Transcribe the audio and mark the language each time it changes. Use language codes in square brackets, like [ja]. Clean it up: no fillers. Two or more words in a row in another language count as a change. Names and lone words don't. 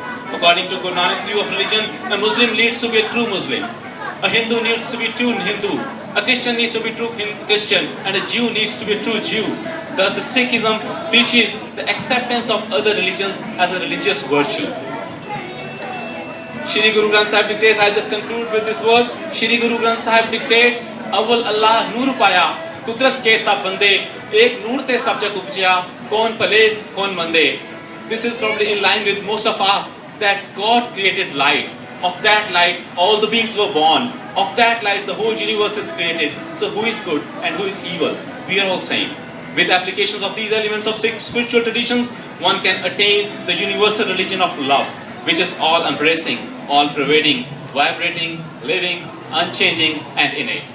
[en] According to Guru Nanak's view of religion, a Muslim needs to be a true Muslim, a Hindu needs to be a true Hindu, a Christian needs to be a true Christian, and a Jew needs to be a true Jew. Thus the Sikhism preaches the acceptance of other religions as a religious virtue. Shri Guru Granth Sahib dictates, I just conclude with these words. Shri Guru Granth Sahib dictates, [pa] ਅਵਲ ਅੱਲਾਹ ਨੂਰ ਪਾਇਆ, ਕੁਦਰਤ ਕੇ ਸਭ ਬੰਦੇ, ਏਕ ਨੂਰ ਤੇ ਸਭ ਜਗ ਉਪਜਿਆ, ਕੌਨ ਭਲੇ, ਕੌਨ ਮੰਦੇ. [en] This is probably in line with most of us, that God created light. Of that light, all the beings were born. Of that light, the whole universe is created. So who is good and who is evil? We are all same. With applications of these elements of Sikh spiritual traditions, one can attain the universal religion of love, which is all-embracing, all-pervading, vibrating, living, unchanging, and innate.